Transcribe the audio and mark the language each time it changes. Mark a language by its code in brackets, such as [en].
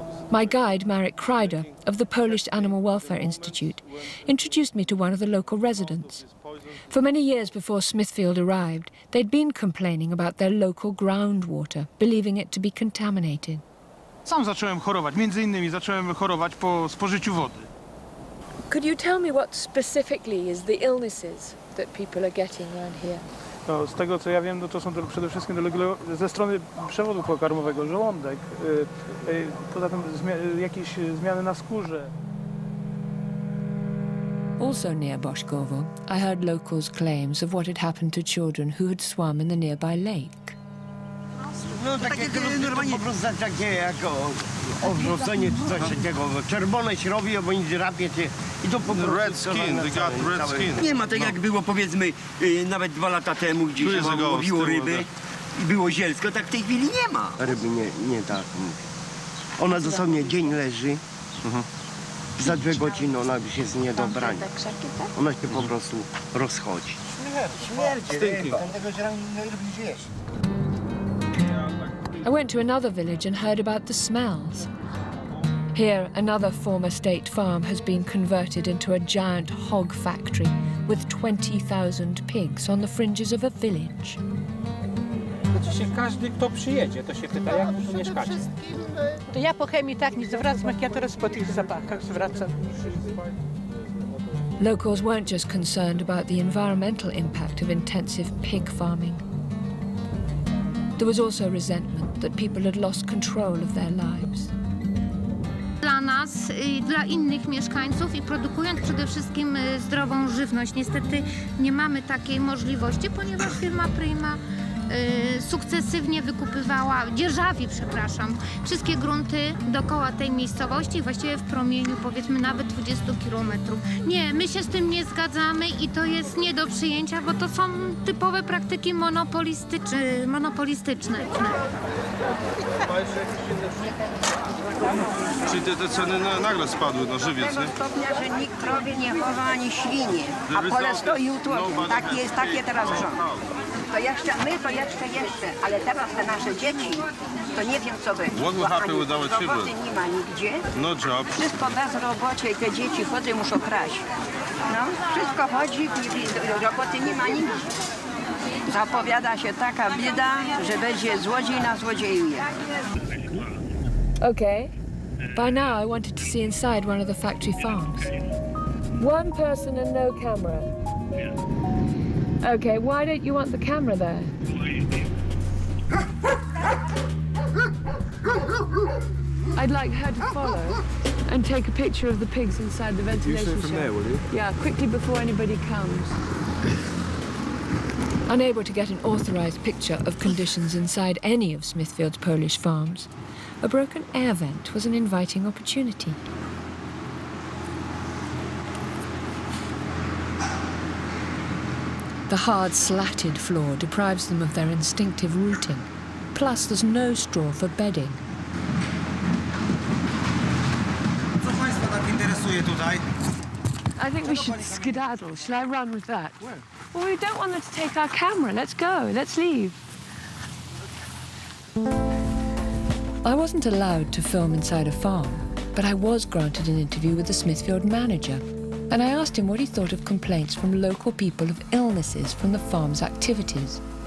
[en] My guide, Marek Kreider, of the Polish Animal Welfare Institute, introduced me to one of the local residents. For many years before Smithfield arrived, they'd been complaining about their local groundwater, believing it to be contaminated. [pl] Sam zacząłem chorować, między innymi zacząłem chorować po spożyciu wody. [en] Could you tell me what specifically is the illnesses that people are getting around here? [pl] No, z tego co ja wiem, no to są to przede wszystkim ze strony przewodu pokarmowego, żołądek, poza tym jakieś zmiany na skórze. [en] Also near Bożkowo, I heard locals' claims of what had happened to children who had swum in the nearby lake. [pl] No takie normalnie po prostu takie jako odrzucenie czy coś takiego. Czerwone się robi, albo nic drapie cię i to po prostu... [en] Red skin, they got red skin. [pl] Nie ma tak jak było powiedzmy nawet 2 lata temu, gdzie się łowiło ryby i było zielsko, tak w tej chwili nie ma. Ryby nie tak. Ona dosłownie dzień leży. Za 2 godziny ona już jest nie do brania. Ona się po prostu rozchodzi. Śmierć. [en] I went to another village and heard about the smells. Here, another former state farm has been converted into a giant hog factory with 20,000 pigs on the fringes of a village. [pl] Każdy, kto przyjedzie, to się pyta, jak tu mieszkacie. To ja po chemii tak nie zwracam, jak ja teraz po tych zapachach zwracam. [en] Locals weren't just concerned about the environmental impact of intensive pig farming. There was also resentment that people had lost control of their lives. [pl] Dla nas, dla innych mieszkańców i produkując przede wszystkim zdrową żywność. Niestety nie mamy takiej możliwości, ponieważ firma Prima sukcesywnie wykupywała, dzierżawi, przepraszam, wszystkie grunty dookoła tej miejscowości, właściwie w promieniu powiedzmy nawet 20 kilometrów. Nie, my się z tym nie zgadzamy i to jest nie do przyjęcia, bo to są typowe praktyki monopolistyczne. Czyli te ceny nagle spadły na żywiec, nie? Do tego stopnia, że nikt krowie nie chowa ani świnie, a pole stoi utłoczone. Tak jest, takie teraz rząd. To jeszcze, my to jeszcze, ale teraz te nasze dzieci, to nie wiem co będzie. [en] What will happen with our children? [pl] Roboty nie ma nigdzie. [en] No jobs. [pl] Wszystko bezrobocie i te dzieci chodzą, muszą kraść. No, wszystko chodzi i roboty nie ma nigdzie. Zapowiada się taka bieda, że będzie złodziej na złodziejuje. [en] Okay. By now I wanted to see inside one of the factory farms. One person and no camera. Okay, why don't you want the camera there? I'd like her to follow and take a picture of the pigs inside the ventilation shaft. From there, will you? Yeah, quickly before anybody comes. Unable to get an authorized picture of conditions inside any of Smithfield's Polish farms, a broken air vent was an inviting opportunity. The hard, slatted floor deprives them of their instinctive rooting. Plus, there's no straw for bedding. [pl] Co Państwa tak interesuje tutaj? [en] I think we should skedaddle. Shall I run with that? Where? Well, we don't want them to take our camera. Let's go. Let's leave. I wasn't allowed to film inside a farm, but I was granted an interview with the Smithfield manager, and I asked him what he thought of complaints from local people of illnesses from the farm's activities.